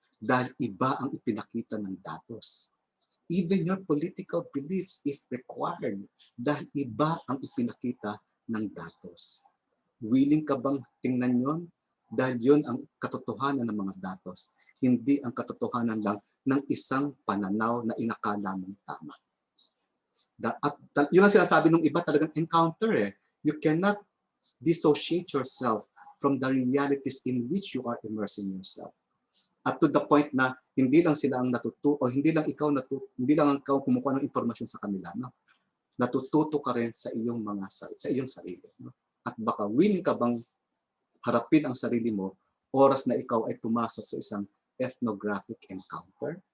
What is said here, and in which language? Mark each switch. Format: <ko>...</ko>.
<tl>dahil iba ang ipinakita ng datos.</tl> <en>Even your political beliefs, if required,</en> <tl>dahil iba ang ipinakita ng datos. Willing ka bang tingnan yon? Dahil yun ang katotohanan ng mga datos, hindi ang katotohanan lang ng isang pananaw na inakala mong tama. At yun ang sinasabi ng iba, talagang encounter eh.</tl> <en>You cannot dissociate yourself from the realities in which you are immersing yourself.</en> <tl>At</tl> <en>to the point</en> <tl>na hindi lang sila ang natututo o hindi lang ikaw kumukuha ng impormasyon sa kanila, no? Natututo ka rin sa iyong sarili, no? At baka willing ka bang harapin ang sarili mo oras na ikaw ay pumasok sa isang ethnographic encounter?</tl>